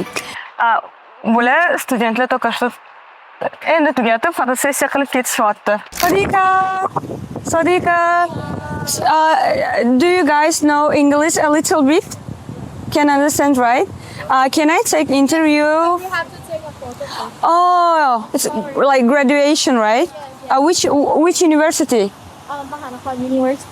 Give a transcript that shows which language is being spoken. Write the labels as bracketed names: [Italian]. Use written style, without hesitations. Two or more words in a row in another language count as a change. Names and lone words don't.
[Uzbek] Bular studentlar [Russian] только что [Uzbek] endi tugatib fotosessiya qilib ketishyapti. Sadiqa, [English] do you guys know English a little bit? Can understand, right? Can I take interview? You have to take a photo. Oh, it's like graduation, right? Which university? Mahanakhon University.